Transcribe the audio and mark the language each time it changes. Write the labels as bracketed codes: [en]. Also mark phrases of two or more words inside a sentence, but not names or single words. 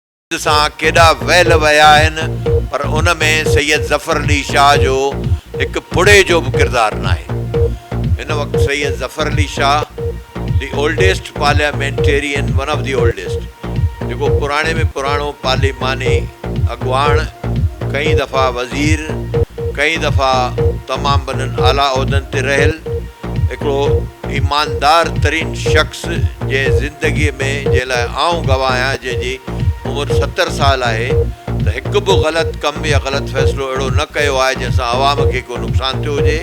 [sd] सां केॾा वहल विया आहिनि, पर उन में सैयद ज़फ़र अली शाह जो हिकु पुड़े जो बि किरदारु न आहे। हिन वक़्तु [en] सैयद ज़फ़र अली शाह the oldest parliamentarian, one of the oldest, [sd] जेको पुराणे में पुराणो पार्लिमानी अॻुवाण, कई दफ़ा वज़ीर, कई दफ़ा तमामु वॾनि आला उहिदनि ते रहियल हिकिड़ो ईमानदार तरीन शख़्स जे ज़िंदगीअ में जंहिं लाइ आऊं गवाह आहियां, जंहिंजी उमिरि 70 साल आहे, त हिकु बि ग़लति कमु या ग़लति फ़ैसिलो अहिड़ो न कयो आहे जंहिंसां आवाम खे को नुक़सानु थियो हुजे।